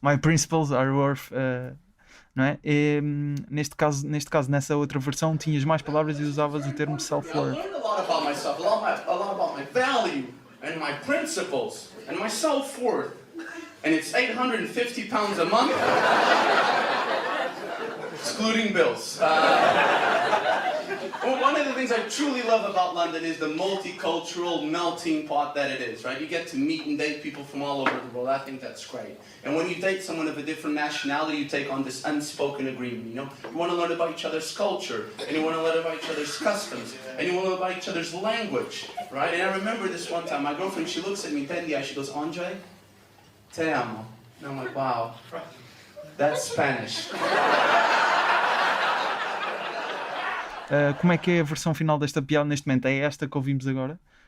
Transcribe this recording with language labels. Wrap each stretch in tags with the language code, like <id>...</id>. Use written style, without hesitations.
<en>My principles are worth,</en> <pt>não é? Neste caso, nessa outra versão, tinhas mais palavras e usavas o termo</pt> <en>I self-worth. learned a lot about myself, a lot about my value and my principles and my self-worth. And it's £850 a month, excluding bills. Well, one of the things I truly love about London is the multicultural melting pot that it is, right? You get to meet and date people from all over the world. I think that's great. And when you date someone of a different nationality, you take on this unspoken agreement, you know? You want to learn about each other's culture, and you want to learn about each other's customs, and you want to learn about each other's language, right? And I remember this one time, my girlfriend, she looks at me dead in the eye, she goes, Andre,</en> <es>te amo.</es> <en>And I'm like, wow, that's Spanish.</en> <pt>Como é que é a versão final desta piada neste momento? É esta que ouvimos agora?</pt>